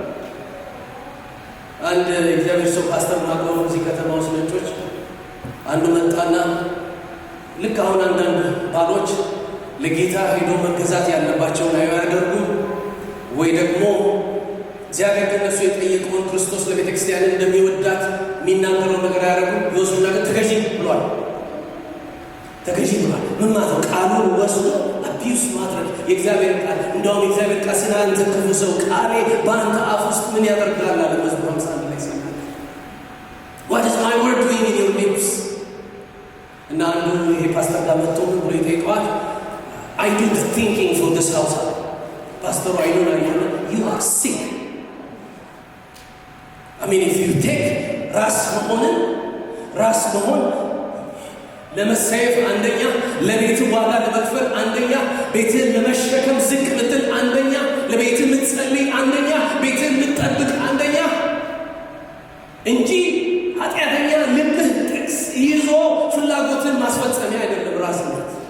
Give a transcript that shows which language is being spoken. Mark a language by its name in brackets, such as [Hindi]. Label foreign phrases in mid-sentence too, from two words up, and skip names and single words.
[Amharic] አንድ እግዚአብሔር ሰው ፓስተር ማግባው እዚህ ከተማ ውስጥ ነጮች አንዱ መጣና ልክ አሁን አንዳንድ ባሎች ለጌታ ሄዶ መገዛት ያለባቸውን አያደርጉ ወይ ደግሞ እግዚአብሔር ከነሱ የጠየቀውን ክርስቶስ ለቤተ ክርስቲያን እንደሚወዳት የሚናገረው ነገር ያደርጉ ይወስዱና ግን ተገዢ ብሏል። ምን ማለት ቃሉን ወስዶ አቢዩስ ማድረግ የእግዚአብሔር ቃል እንደውም የእግዚአብሔር ቃል ስለ አንተ ክፉ ሰው ቃሌ በአንተ አፍ ውስጥ ምን ያደርጋል አለ መዝሙር 51 ላይ ሲናገር [English] what is my word doing in your lips? [Amharic] እና አንዱ ይሄ ፓስተር ጋር መጥቶ ብሎ ይጠይቀዋል። [English] I do the thinking for this house. [Amharic] ፓስተሩ አይኖና [English] you are sick. I mean if you take [Amharic] ራስ መሆን ለመሰየፍ አንደኛ ለቤት ዋጋ ለመክፈል አንደኛ ቤትን ለመሸከም ዝቅ ምትል አንደኛ ለቤት ምትጸልይ አንደኛ ቤት እንጂ ኃጢአተኛ ልብህ ጥቅስ ይዞ ፍላጎትን ማስፈጸሚያ አይደለም ራስነት